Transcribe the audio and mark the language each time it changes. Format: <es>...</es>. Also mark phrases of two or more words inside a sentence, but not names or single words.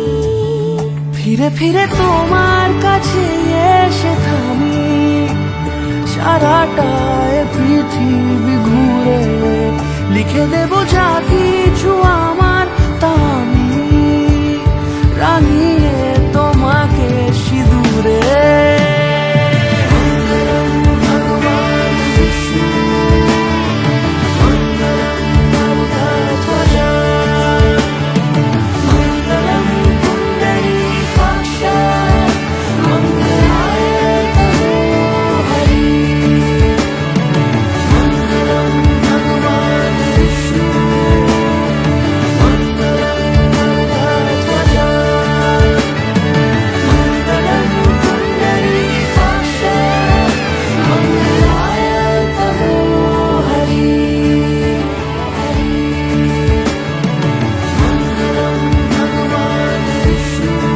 <bn>ফিরে ফিরে তোমার কাছে এসে থামি সারাটা এ পৃথিবী ঘুরে লিখে দেব যা কিছু আমার তা আমি রাঙিয়ে তোমাকে সিঁদুরে</bn> <sa>মঙ্গলম ভগবান বিষ্ণু মঙ্গলম গরুডধ্বজ मङ्गलं पुण्डरीकाक्ष मङ्गलाय तनोहरि मङ्गलं भगवान् विष्णु मङ्गलं गरुडध्वज मङ्गलं पुण्डरीकाक्ष मङ्गलाय तनोहरि मङ्गलं भगवान् विष्णु</sa>